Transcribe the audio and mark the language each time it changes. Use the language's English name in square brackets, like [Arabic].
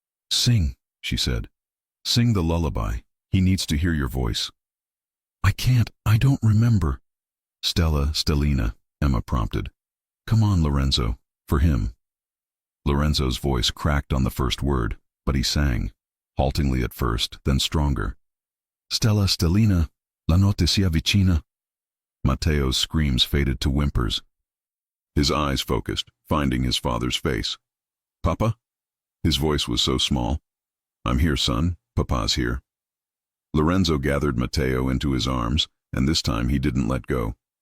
[English] Sing, she said. Sing the lullaby. He needs to hear your voice. I can't. I don't remember. Stellina, Emma prompted. Come on, Lorenzo. For him. Lorenzo's voice cracked on the first word, but he sang, haltingly at first, then stronger. [Italian] Stellina, la notte si avvicina. [English] Matteo's screams faded to whimpers. His eyes focused, finding his father's face. Papa? His voice was so small. I'm here, son. Papa's here. Lorenzo gathered Matteo into his arms, and this time he didn't let go.